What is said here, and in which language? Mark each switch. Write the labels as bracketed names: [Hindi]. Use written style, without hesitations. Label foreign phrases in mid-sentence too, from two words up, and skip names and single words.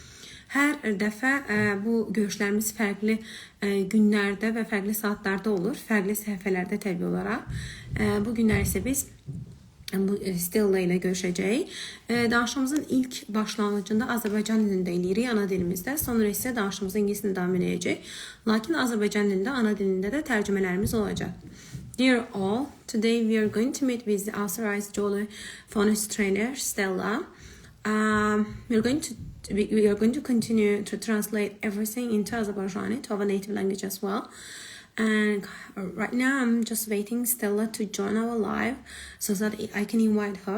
[Azerbaijani] Hər dəfə bu görüşlərimiz fərqli günlərdə və fərqli saatlarda olur, fərqli səhifələrdə təbii olaraq. Bu günlər isə biz Stella ilə görüşəcəyik. Danışığımızın ilk başlanğıcında Azərbaycan dilində eləyirik, ana dilimizdə. Sonra isə danışığımız ingilis dilində davam edəcək. Lakin Azərbaycan dilində, ana dilində də tərcümələrimiz olacaq. [English] Dear all, today we are going to meet with the authorized Jolly Phonics trainer, Stella. We are going to continue to translate everything into Azerbaijani, to our native language as well. And right now I'm just waiting Stella to join our live so that I can invite her.